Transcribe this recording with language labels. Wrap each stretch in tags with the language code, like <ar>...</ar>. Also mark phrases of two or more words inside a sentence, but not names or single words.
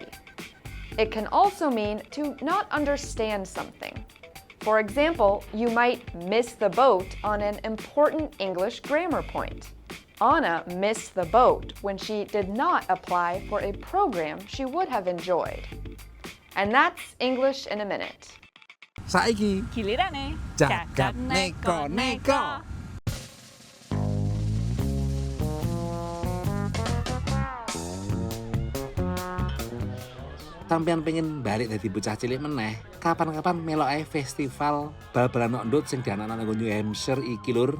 <en>It can also mean to not understand something. For example, you might miss the boat on an important English grammar point. Anna missed the boat when she did not apply for a program she would have enjoyed. And that's English in a minute.</en> <jv>Saiki Gilirane jagat neko-neko. Sampeyan pengen balik dari bocah cilik meneh, kapan-kapan melok ae festival bal-balan ndut sing dianakno nang New Hampshire iki lur.</jv>